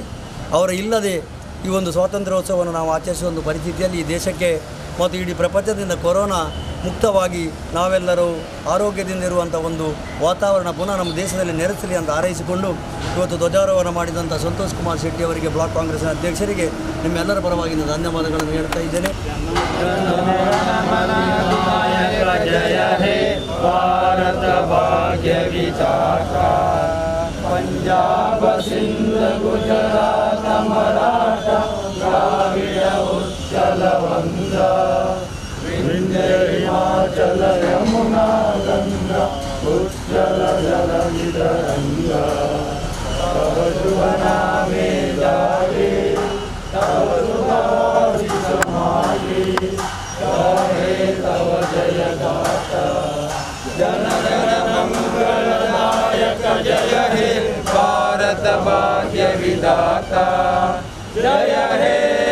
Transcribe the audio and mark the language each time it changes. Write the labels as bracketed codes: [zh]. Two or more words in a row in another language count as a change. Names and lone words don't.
[kn] ಅವರು ಇಲ್ಲದೆ ಈ ಒಂದು ಸ್ವಾತಂತ್ರ್ಯೋತ್ಸವವನ್ನು ನಾವು ಆಚರಿಸುವ ಒಂದು ಪರಿಸ್ಥಿತಿಯಲ್ಲಿ ಈ ದೇಶಕ್ಕೆ ಮತ್ತು ಇಡೀ ಪ್ರಪಂಚದಿಂದ ಕೊರೋನಾ ಮುಕ್ತವಾಗಿ ನಾವೆಲ್ಲರೂ ಆರೋಗ್ಯದಿಂದ ಇರುವಂಥ ಒಂದು ವಾತಾವರಣ ಪುನಃ ನಮ್ಮ ದೇಶದಲ್ಲಿ ನೆಲೆಸಲಿ ಅಂತ ಹಾರೈಸಿಕೊಂಡು ಇವತ್ತು ಧ್ವಜಾರೋಹಣ ಮಾಡಿದಂಥ ಸಂತೋಷ್ ಕುಮಾರ್ ಶೆಟ್ಟಿ ಅವರಿಗೆ, ಬ್ಲಾಕ್ ಕಾಂಗ್ರೆಸ್ನ ಅಧ್ಯಕ್ಷರಿಗೆ ನಿಮ್ಮೆಲ್ಲರ ಪರವಾಗಿ ಧನ್ಯವಾದಗಳನ್ನು ಹೇಳ್ತಾ ಇದ್ದೇನೆ. [bn] পঞ্জাব সিন্ধ গুজরাত মরাঠ দ্রাবিড় উচ্ছল বঙ্গ বিন্ধ্য হিমাচল যমুনা গঙ্গা উচ্ছল জলধি তরঙ্গ তব শুভ নামে জাগে তব শুভ আশিষ মাগে গাহে তব জয়গাথা জনগণ মঙ্গলদায়ক জয় হে ভারত ভাগ্যবিধাতা জয় হে